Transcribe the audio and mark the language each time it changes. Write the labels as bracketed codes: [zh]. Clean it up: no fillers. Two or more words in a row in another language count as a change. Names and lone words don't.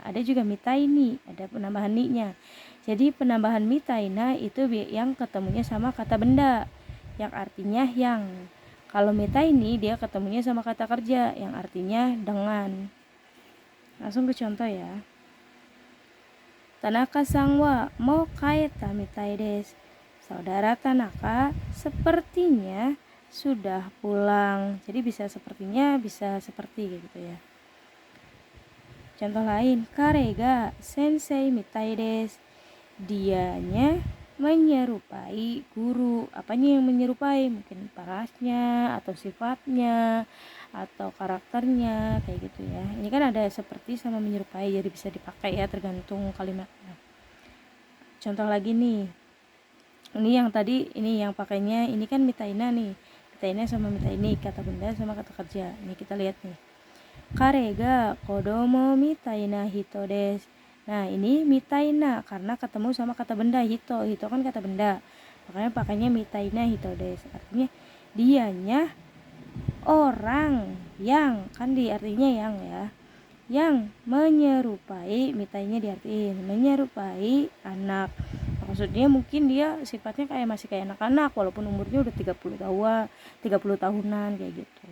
[id] Ada juga [ja] みたいに, [id] ada penambahan ni-nya. Jadi penambahan [ja] みたいな [id] itu yang ketemunya sama kata benda yang artinya yang. Kalau meta ini dia ketemunya sama kata kerja yang artinya dengan. Langsung ke contoh ya. [ja] 田中さんはもう帰ったみたいです. [id] Saudara Tanaka sepertinya sudah pulang. Jadi bisa sepertinya, bisa seperti gitu ya. Contoh lain, [ja] 彼が先生みたいです. [id] Dianya menyerupai guru. Apanya yang menyerupai? Mungkin parasnya atau sifatnya atau karakternya kayak gitu ya. Ini kan ada seperti sama menyerupai, jadi bisa dipakai ya tergantung kalimatnya. Contoh lagi nih, ini yang tadi, ini yang pakainya ini kan mitaina nih. Mitaina sama mitaini, kata benda sama kata kerja. Ini kita lihat nih, [ja] 彼が子供みたいな人です. [id] Nah ini mitaina karena ketemu sama kata benda hito. Hito kan kata benda, makanya pakainya [ja] みたいな人です. [id] Artinya dianya orang yang, kan di artinya yang ya, yang menyerupai, mitainya diartiin menyerupai anak. Maksudnya mungkin dia sifatnya kayak masih kayak anak-anak walaupun umurnya udah 30 tahunan kayak gitu.